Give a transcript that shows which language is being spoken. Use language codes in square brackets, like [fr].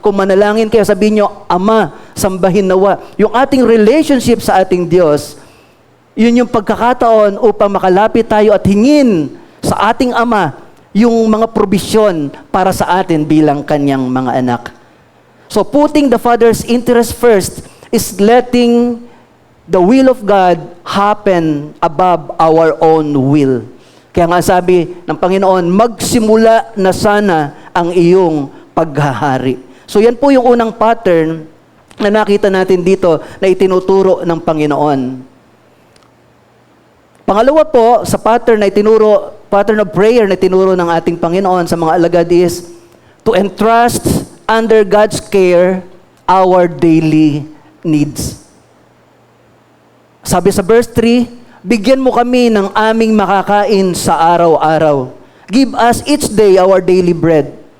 [tl] Kung manalangin kayo, sabihin nyo, Ama, sambahin nawa. Yung ating relationship sa ating Diyos, yun yung pagkakataon upang makalapit tayo at hingin sa ating Ama yung mga probisyon para sa atin bilang kanyang mga anak. [en] So putting the Father's interest first is letting the will of God happen above our own will. [tl] Kaya nga sabi ng Panginoon, magsimula na sana ang iyong paghahari. So yan po yung unang pattern na nakita natin dito na itinuturo ng Panginoon. Pangalawa po, sa [en] pattern of prayer [tl] na tinuro ng ating Panginoon sa mga alagad [en] is to entrust under God's care our daily needs. [tl] Sabi sa verse 3, bigyan mo kami ng aming makakain sa araw-araw. [en] Give us each day our daily bread.